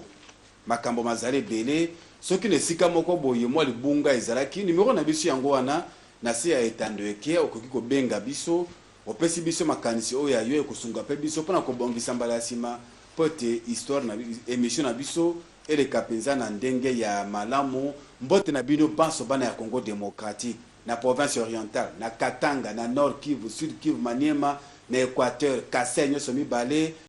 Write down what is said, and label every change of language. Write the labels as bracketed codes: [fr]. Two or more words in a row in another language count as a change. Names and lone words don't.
[ln] Makambo mazali belé soki ne sika moko boye mwa libunga ezalaki numéro na biso yango wana na se ya etandweke okoki ko benga biso opesi biso makanisi o ya yo ekosunga pe biso pona ko bongisa mbala ya sima pote histoire na émission na biso ele kapenza na ndenge ya malamu mbote na bino banso bana ya Congo démocratique na province orientale na Katanga na Nord Kivu, Sud Kivu, Maniema na Équateur, Kasenyo somi balé